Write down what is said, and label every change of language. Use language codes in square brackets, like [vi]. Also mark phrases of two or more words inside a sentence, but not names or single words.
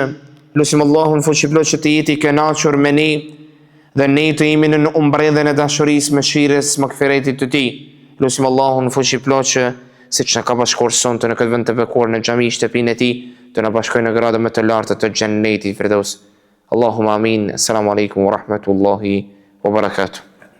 [sq] Lutim Allahun fuqiplot që të jeti i kënaqur me ne dhe ne të jemi në umbredhen e dashurisë, mëshirës, magfiretit të tij. Lutim Allahun fuqiplot që siç na ka bashkuar sonte në këtë vend të bekuar në xhami shtëpinë e tij, të na bashkojë në gradë më të larta të xhennetit Firdaus. [ar] اللهم آمين. السلام عليكم ورحمة الله وبركاته.